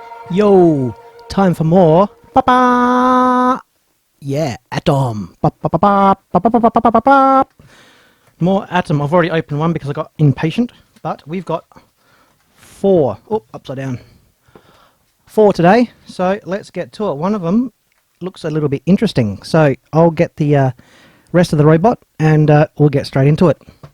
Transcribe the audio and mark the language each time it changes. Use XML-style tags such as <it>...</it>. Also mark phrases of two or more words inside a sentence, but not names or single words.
<en>Yo, time for more. Ba-ba! Yeah, Atom. Ba-ba-ba-ba, ba-ba-ba-ba-ba-ba. More Atom. I've already opened one because I got impatient, but we've got four. Oh, upside down. Four today, so let's get to it. One of them looks a little bit interesting, so I'll get the rest of the robot and we'll get straight into it.</en>